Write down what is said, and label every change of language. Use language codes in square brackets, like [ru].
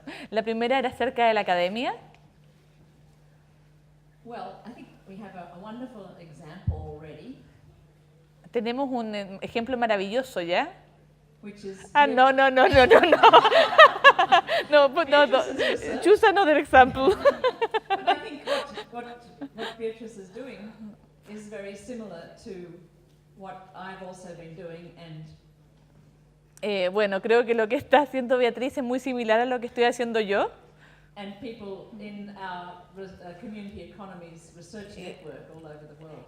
[es] La primera era acerca de la academia. [en] Well, I think we have a wonderful example already. [es] Tenemos un ejemplo maravilloso ya. [en] Which is no. No, choose another example. But I think what Beatrice is doing is very similar to what I've also been doing and [es] bueno, creo que lo que está haciendo Beatriz es muy similar a lo que estoy haciendo yo. [en] and people in our community economies research network all over the world.